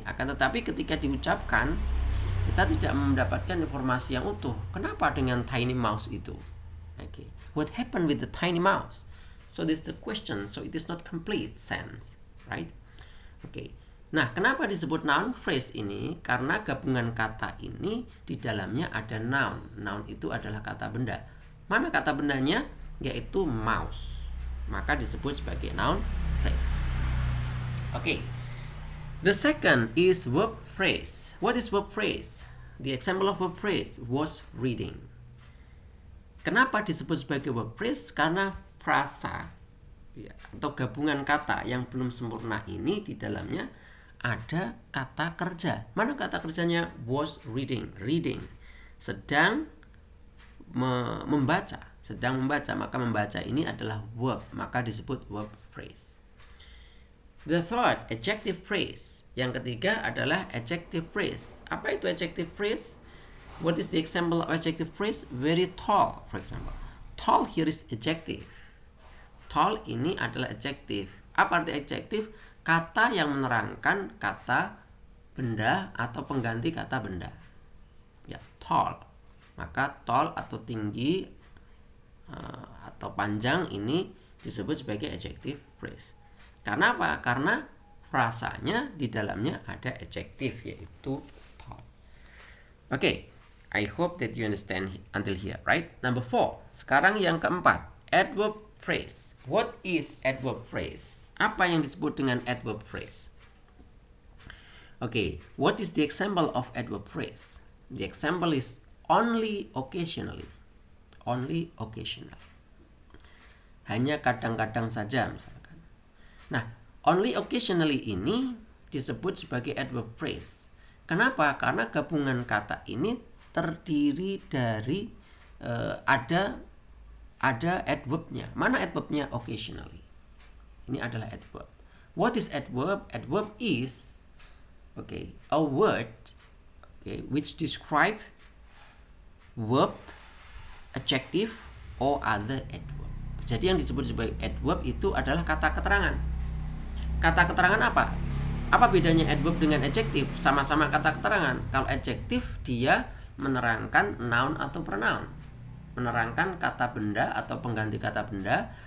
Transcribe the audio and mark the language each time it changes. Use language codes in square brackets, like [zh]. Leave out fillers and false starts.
[id] Akan tetapi ketika diucapkan kita tidak mendapatkan informasi yang utuh. Kenapa dengan tiny mouse itu? [en] Okay. What happened with the tiny mouse? So this is the question. So it is not complete sense, right? [id] Okay. Nah, kenapa disebut noun phrase ini? Karena gabungan kata ini di dalamnya ada noun. Noun itu adalah kata benda. Mana kata bendanya? Yaitu mouse. Maka disebut sebagai noun phrase. [en] Okay. The second is verb phrase. What is verb phrase? The example of verb phrase was reading. [id] Kenapa disebut sebagai verb phrase? Karena frasa ya, atau gabungan kata yang belum sempurna ini di dalamnya ada kata kerja. Mana kata kerjanya? Was reading, sedang membaca, maka membaca ini adalah verb, maka disebut verb phrase. [en] The third, adjective phrase. [id] Yang ketiga adalah adjective phrase. Apa itu adjective phrase? [en] What is the example of adjective phrase? Very tall, for example. Tall here is adjective. [id] Tall ini adalah adjective. Apa arti adjective? Kata yang menerangkan kata benda atau pengganti kata benda. Ya, tall. Maka tall atau tinggi atau panjang ini disebut sebagai adjective phrase. Karena apa? Karena frasanya di dalamnya ada adjective, yaitu tall. [en] Okay, I hope that you understand until here, right? Number 4. [id] Sekarang yang keempat, adverb phrase. [en] What is adverb phrase? [id] Apa yang disebut dengan adverb phrase? [en] Okay, what is the example of adverb phrase? The example is only occasionally. Only occasionally. [id] Hanya kadang-kadang saja misalkan. Nah, only occasionally ini disebut sebagai adverb phrase. Kenapa? Karena gabungan kata ini terdiri dari ada adverbnya. Mana adverbnya? Occasionally. Ini adalah adverb. [en] What is adverb? Adverb is a word which describe verb, adjective, or other adverb. [id] Jadi yang disebut sebagai adverb itu adalah kata keterangan. Kata keterangan apa? Apa bedanya adverb dengan adjective? Sama-sama kata keterangan. Kalau adjective dia menerangkan noun atau pronoun, menerangkan kata benda atau pengganti kata benda.